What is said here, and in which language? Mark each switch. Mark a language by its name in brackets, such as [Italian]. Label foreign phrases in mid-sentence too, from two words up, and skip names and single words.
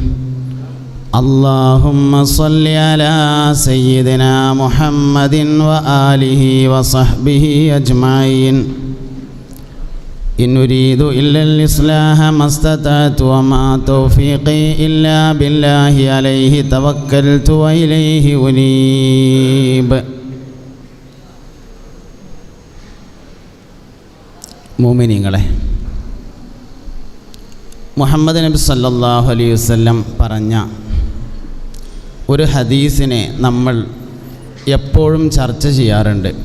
[Arabic] اللهم صل على سيدنا محمد وآله وصحبه أجمعين. إن أريد إلا الإصلاح ما استطعت وما توفيقي إلا بالله عليه توكلت وإليه أنيب. [Malayalam] മുഅ്മിനീങ്ങളെ, മുഹമ്മദ് നബി [Arabic] صلى الله عليه وسلم [Malayalam] പറഞ്ഞ ഒരു ഹദീസിനെ നമ്മൾ എപ്പോഴും ചർച്ച ചെയ്യാറുണ്ട്.